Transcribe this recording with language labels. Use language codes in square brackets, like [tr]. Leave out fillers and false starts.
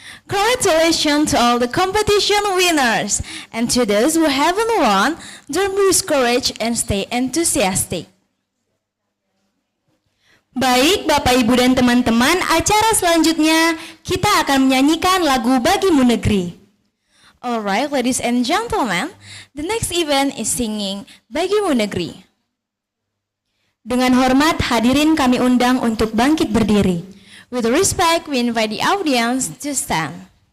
[en] Congratulations to all the competition winners, and to those who haven't won, don't be discouraged and stay enthusiastic. [id] Baik Bapak Ibu dan teman-teman, acara selanjutnya kita akan menyanyikan lagu Bagimu Negeri. [en] Alright, ladies and gentlemen, the next event is singing Bagimu Negeri. [id] Dengan hormat, hadirin kami undang untuk bangkit berdiri. [en] With respect, we invite the audience to stand.